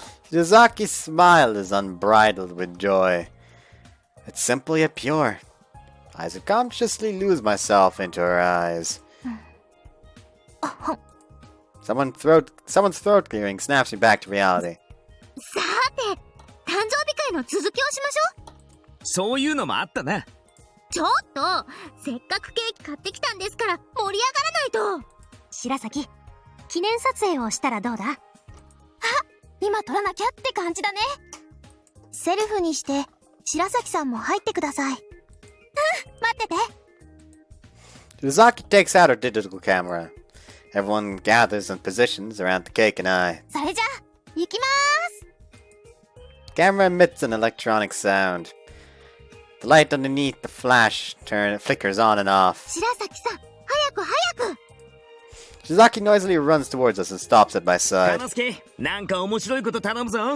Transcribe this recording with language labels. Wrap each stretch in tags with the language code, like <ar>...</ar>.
<en>Shizaki's smile is unbridled with joy. It's simple yet pure. I subconsciously lose myself into her eyes. Someone's throat clearing snaps me back to reality.</en> <ja>さて、誕生日会の続きをしましょう。そういうのもあったな。ちょっと、せっかくケーキ買ってきたんですから盛り上がらないと。白崎、記念撮影をしたらどうだ。あ、今撮らなきゃって感じだね。セルフにして白崎さんも入ってください。待ってて。</ja> <en>Shizaki takes out her digital camera. Everyone gathers in positions around the cake and I.</en> <ja>それじゃ行きまーす。</ja> <en>Camera emits an electronic sound. The light underneath the flash flickers on and off.</en> <ja>白崎さん、早く早く。</ja> <en>Shizaki noisily runs towards us and stops at my side.</en> <ja>玉助、なんか面白いこと頼むぞ。</ja>